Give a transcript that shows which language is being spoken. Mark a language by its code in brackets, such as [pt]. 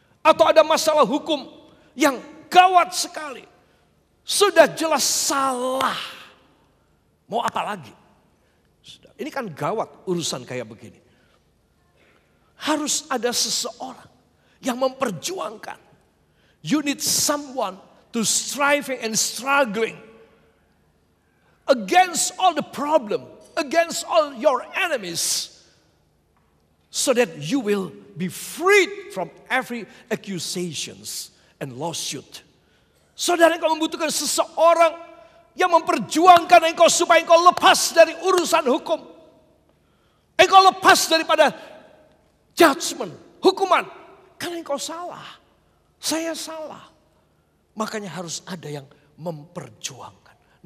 [id] Atau ada masalah hukum yang gawat sekali. Sudah jelas salah. Mau apa lagi? Ini kan gawat urusan kayak begini. Harus ada seseorang yang memperjuangkan. [en] You need someone to striving and struggling against all the problem, against all your enemies, so that you will be freed from every accusations and lawsuit. [id] Saudara, engkau membutuhkan seseorang yang memperjuangkan engkau supaya engkau lepas dari urusan hukum. Engkau lepas daripada judgment, hukuman. Karena engkau salah, saya salah. Makanya harus ada yang memperjuangkan.